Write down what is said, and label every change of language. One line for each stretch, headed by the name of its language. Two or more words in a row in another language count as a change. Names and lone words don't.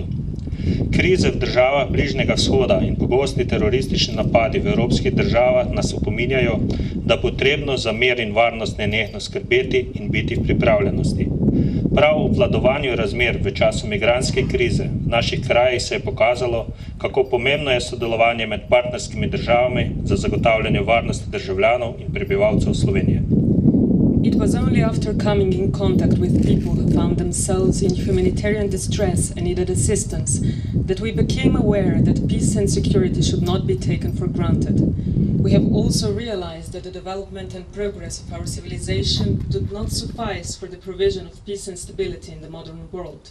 Slovenian: Krize v državah Bližnjega vzhoda in pogosti teroristični napadi v evropskih državah nas opominjajo, da je potrebno za mir in varnost nenehno skrbeti in biti v pripravljenosti. Prav v obvladovanju razmer v času migrantske krize v naših krajih se je pokazalo, kako pomembno je sodelovanje med partnerskimi državami za zagotavljanje varnosti državljanov in prebivalcev Slovenije.
English: It was only after coming in contact with people who found themselves in humanitarian distress and needed assistance that we became aware that peace and security should not be taken for granted. We have also realized that the development and progress of our civilization do not suffice for the provision of peace and stability in the modern world.